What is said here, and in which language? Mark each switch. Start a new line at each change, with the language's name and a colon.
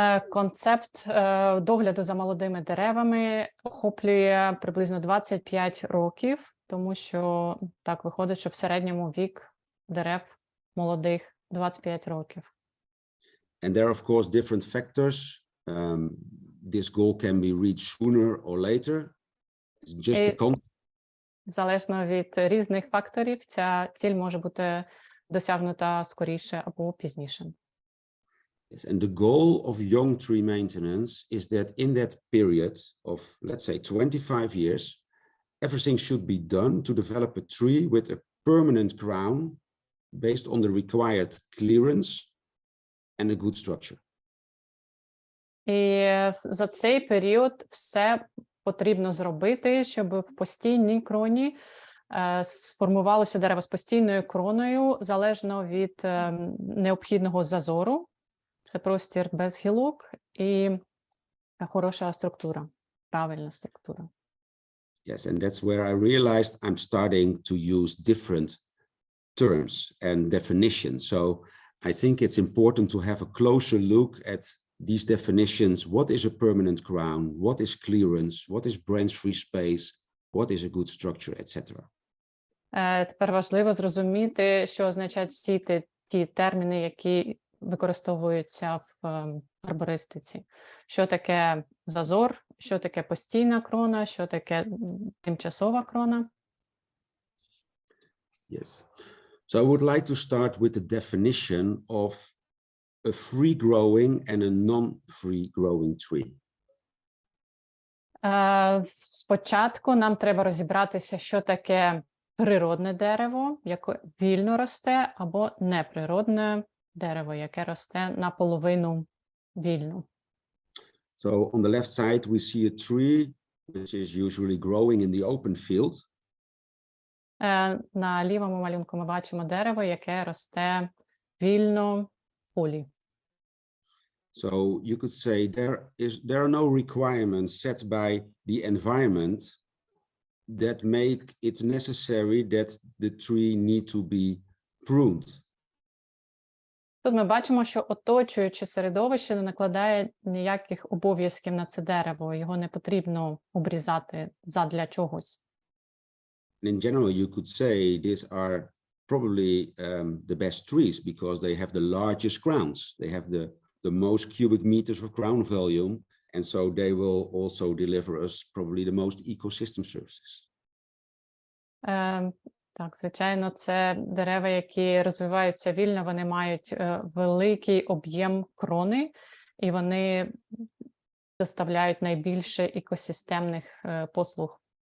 Ukrainian: Концепт догляду за молодими деревами охоплює приблизно 25 років, тому що так виходить, що в середньому вік дерев молодих 25 років.
English: And there are, of course, different factors. This goal can be reached sooner or later. It's just a concept.
Ukrainian: Залежно від різних факторів, ця ціль може бути досягнута скоріше або пізніше.
English: Yes, and the goal of young tree maintenance is that in that period of, let's say, 25 years, everything should be done to develop a tree with a permanent crown based on the required clearance and a good structure.
Ukrainian: І за цей період все потрібно зробити, щоб в постійній кроні сформувалося дерево з постійною кроною, залежно від необхідного зазору. Це простір без гілок і хороша структура, правильна структура.
English: Yes, and that's where I realized I'm starting to use different terms and definitions. So I think it's important to have a closer look at these definitions. What is a permanent crown? What is clearance? What is branch-free space? What is a good structure, etc.
Ukrainian: Тепер важливо зрозуміти, що означають всі ті терміни, які використовуються в арбористиці. Що таке зазор, що таке постійна крона, що таке тимчасова крона.
English: Yes. So I would like to start with the definition of a free-growing and a non-free-growing tree.
Ukrainian: Спочатку нам треба розібратися, що таке природне дерево, яке вільно росте, або неприродне дерево, яке росте наполовину вільно.
English: So on the left side, we see a tree which is usually growing in the open field.
Ukrainian: На лівому малюнку ми бачимо дерево, яке росте вільно в полі.
English: So you could say there are no requirements set by the environment that make it necessary that the tree need to be pruned.
Ukrainian: Тут ми бачимо, що оточуюче середовище не накладає ніяких обов'язків на це дерево, його не потрібно обрізати задля чогось.
English: In general, you could say these are probably the best trees because they have the largest crowns. They have the most cubic meters of crown volume, and so they will also deliver us probably the most ecosystem services.
Ukrainian: Так, звичайно, це дерева, які розвиваються вільно, вони мають великий об'єм крони, і вони доставляють найбільше екосистемних послуг.